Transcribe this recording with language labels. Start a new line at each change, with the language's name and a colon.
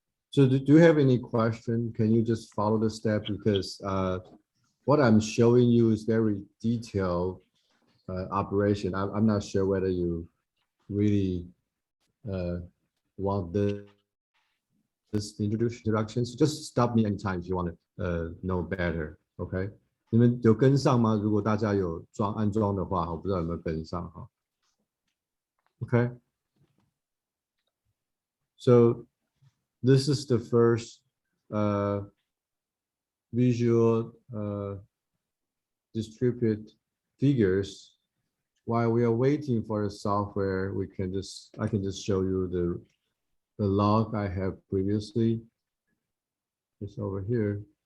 English: So do you have any question? Can you just follow the step? Because what I'm showing you is very detailed operation. I'm not sure whether you really want this introduction. So just stop me anytime if you want to know better.
Chinese: Okay. 你们有跟上吗？如果大家有安装的话，我不知道有没有跟上哈。
English: Okay. So this is the first visual distributed figures. While we are waiting for the software, I can just show you the log I have previously. It's over here.